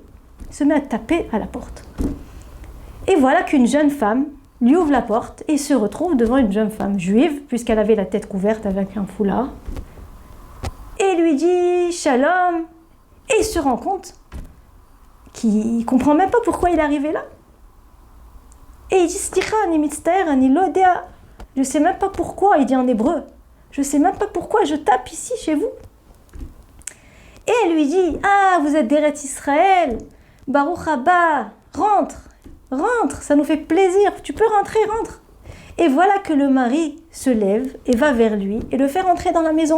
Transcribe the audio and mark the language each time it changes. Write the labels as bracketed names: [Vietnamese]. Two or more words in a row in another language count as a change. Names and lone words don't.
[French] Il se met à taper à la porte. Et voilà qu'une jeune femme lui ouvre la porte et il se retrouve devant une jeune femme juive, puisqu'elle avait la tête couverte avec un foulard. Et lui dit « Shalom ». Et il se rend compte qu'il ne comprend même pas pourquoi il est arrivé là. Et il dit « [Hebrew] סליחה אני מצטער אני לא יודע ». [French] Je ne sais même pas pourquoi, il dit en hébreu. Je ne sais même pas pourquoi je tape ici chez vous. Et elle lui dit, ah, vous êtes d'Eretz Israël, [Hebrew] ברוך הבא, [French] rentre, ça nous fait plaisir, tu peux rentrer, rentre. Et voilà que le mari se lève et va vers lui et le fait rentrer dans la maison.